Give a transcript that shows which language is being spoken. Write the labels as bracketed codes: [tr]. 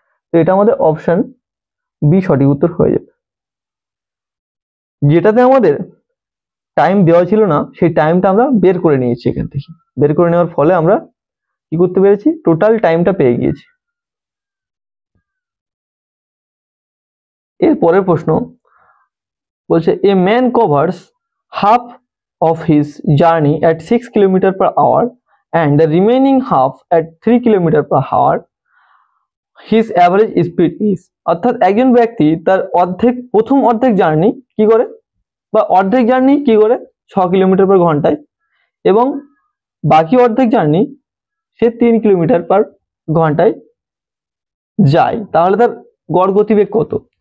[bn] তো এটা আমাদের অপশন বি সঠিক উত্তর হয়ে যাবে। যেটাতে আমাদের টাইম দেওয়া ছিল না সেই টাইমটা আমরা বের করে নিয়েছি, এখান থেকে বের করে নেওয়ার ফলে আমরা কি করতে পেরেছি, টোটাল টাইমটা পেয়ে গিয়েছি। এর পরের প্রশ্ন বলছে [en] A man covers half of his journey at 6 kilometre per hour and the remaining half at 3 kilometre per hour. His average speed is, [bn] অর্থাৎ একজন ব্যক্তি তার প্রথম অর্ধেক জার্নি কি করে, বা অর্ধেক জার্নি কি করে 6 কিলোমিটার পার ঘন্টায়, এবং বাকি অর্ধেক জার্নি সে 3 কিলোমিটার পার ঘন্টায় যায়, তাহলে তার গড় গতিবেগ কত?